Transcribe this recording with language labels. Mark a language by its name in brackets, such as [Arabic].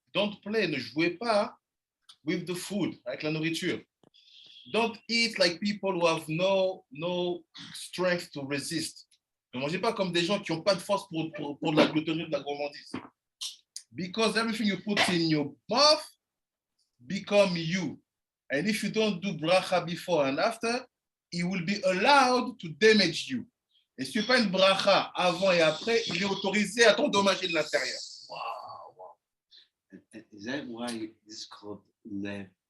[English] don't play, [French] ne jouez pas [English] with the food, [French] avec la nourriture. [English] Don't eat like people who have no strength to resist. [French] Ne mangez pas comme des gens qui n'ont pas de force pour de la gloutonnerie, de la gourmandise. [English] Because everything you put in your mouth become you. And if you don't do bracha before and after, it will be allowed to damage you. [French] Et si tu fais pas une bracha avant et après, il est autorisé à t'endommager de l'intérieur. [English] Is that why this is called lev?